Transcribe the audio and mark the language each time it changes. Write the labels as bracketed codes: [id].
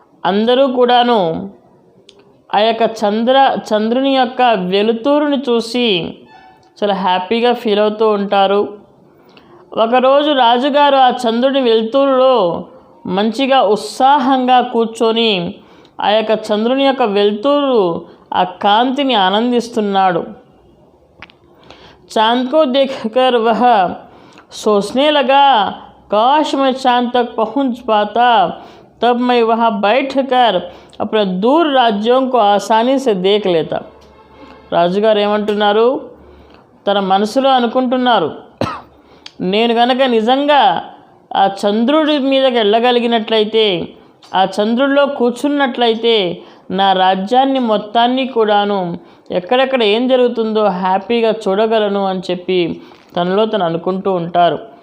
[te] అందరూ కూడాను ఆ యొక్క చంద్రుని యొక్క వెలుతురుని చూసి చాలా హ్యాపీగా ఫీల్ అవుతూ ఉంటారు. ఒకరోజు రాజుగారు ఆ చంద్రుని వెలుతురులో మంచిగా ఉత్సాహంగా కూర్చొని ఆ యొక్క చంద్రుని యొక్క వెలుతురు ఆ కాంతిని ఆనందిస్తున్నాడు. [hi] चांद को देखकर वह सोचने लगा, काश मैं चांद तक पहुंच पाता, तब मैं वहां बैठकर अपने दूर राज्यों को आसानी से देख लेता. [te] రాజుగారు ఏమంటున్నారు, తన మనసులో అనుకుంటున్నారు, నేను గనక నిజంగా ఆ చంద్రుడి మీదకి వెళ్ళగలిగినట్లయితే, ఆ చంద్రుడిలో కూర్చున్నట్లయితే నా రాజ్యాన్ని మొత్తాన్ని కూడాను ఎక్కడెక్కడ ఏం జరుగుతుందో హ్యాపీగా చూడగలను అని చెప్పి తనలో తను అనుకుంటూ ఉంటారు.